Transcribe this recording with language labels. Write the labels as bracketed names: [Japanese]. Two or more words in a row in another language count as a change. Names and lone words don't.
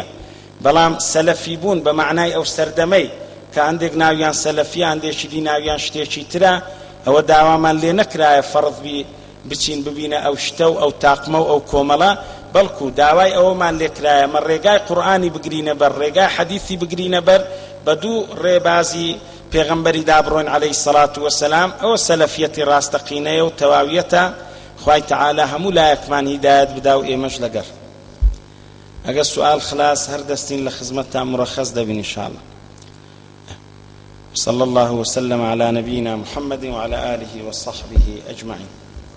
[Central Kurdish] بەڵام سەلەفی بوون بە معنای ئەو سەردەمەی کە هەندێک ناویان سەلەفیە هەندێکی دی ناویان شتێکی ترە، ئەوە داوامان لێ نەکرایە فەرض بچین ببینە ئەو شتە و ئەو تاقمە و ئەو کۆمەڵە، بەڵکو داوای ئەوەمان لێ کرایە مە ڕێگای قورئانی بگرینە بەر، ڕێگای حەدیثی بگرینە بەر، بە دوو ڕێبازی پێغەمبەری دابڕۆین [Arabic] عەلەیهی سەڵات وەسەلام. [Central Kurdish] ئەوە سەلەفیەتی ڕاستەقینەیە و تەواویەتە. [Arabic] خوای تعالی [Central Kurdish] هەموو لایەکمان هیدایەت بدا و ئێمەش لەگەر. ئەگەر سوال خلاص هەر دەستین لە خزمەتتان مرەخەص دەبین ئینشاءالله. [Arabic] صلى الله وسلم على نبينا محمد وعلى آله وصحبه أجمعين.